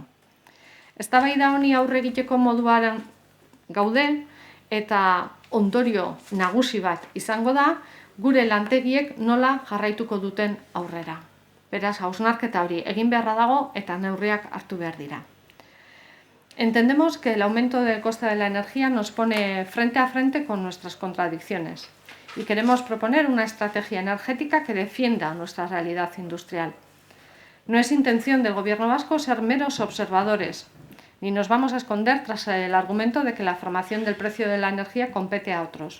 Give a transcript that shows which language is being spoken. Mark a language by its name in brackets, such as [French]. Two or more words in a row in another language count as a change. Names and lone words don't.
[Basque] Eztabaida honi aurre egiteko moduan gaude eta ondorio nagusi bat izango da gure lantegiek nola jarraituko duten aurrera. Beraz, hausnarketa hori egin beharra dago eta neurriak hartu behar dira. [Spanish] Entendemos que el aumento del coste de la energía nos pone frente a frente con nuestras contradicciones y queremos proponer una estrategia energética que defienda nuestra realidad industrial. No es intención del Gobierno vasco ser meros observadores, ni nos vamos a esconder tras el argumento de que la formación del precio de la energía compete a otros.